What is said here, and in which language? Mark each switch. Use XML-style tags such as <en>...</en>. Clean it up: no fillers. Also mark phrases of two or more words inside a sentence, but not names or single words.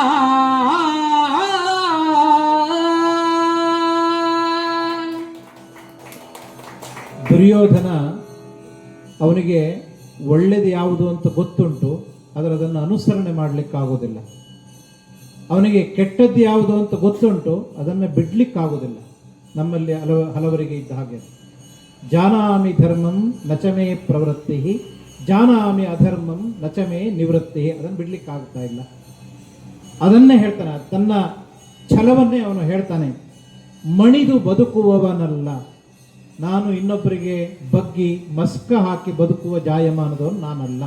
<kn>ದುರ್ಯೋಧನ ಅವನಿಗೆ ಒಳ್ಳೆಯದು ಯಾವುದು ಅಂತ ಗೊತ್ತುಂಟು, ಆದರೆ ಅದನ್ನು ಅನುಸರಣೆ ಮಾಡಲಿಕ್ಕಾಗೋದಿಲ್ಲ. ಅವನಿಗೆ ಕೆಟ್ಟದ್ದು ಯಾವುದು ಅಂತ ಗೊತ್ತುಂಟು, ಅದನ್ನು ಬಿಡ್ಲಿಕ್ಕಾಗೋದಿಲ್ಲ. ನಮ್ಮಲ್ಲಿ ಹಲವರಿಗೆ ಇದ್ದ ಹಾಗೆ</kn> <sa>ಜಾನಾಮಿ ಧರ್ಮಂ ನಚಮೇ ಪ್ರವೃತ್ತಿ, ಜಾನಾಮಿ ಅಧರ್ಮಂ ನಚಮೇ ನಿವೃತ್ತಿ.</sa> <kn>ಅದನ್ನು ಬಿಡ್ಲಿಕ್ಕಾಗ್ತಾ ಇಲ್ಲ. ಅದನ್ನೇ ಹೇಳ್ತಾನೆ, ತನ್ನ ಛಲವನ್ನೇ ಅವನು ಹೇಳ್ತಾನೆ. ಮಣಿದು ಬದುಕುವವನಲ್ಲ ನಾನು, ಇನ್ನೊಬ್ಬರಿಗೆ ಬಗ್ಗಿ ಮಸ್ಕ ಹಾಕಿ ಬದುಕುವ ಜಾಯಮಾನದವನು ನಾನಲ್ಲ.</kn>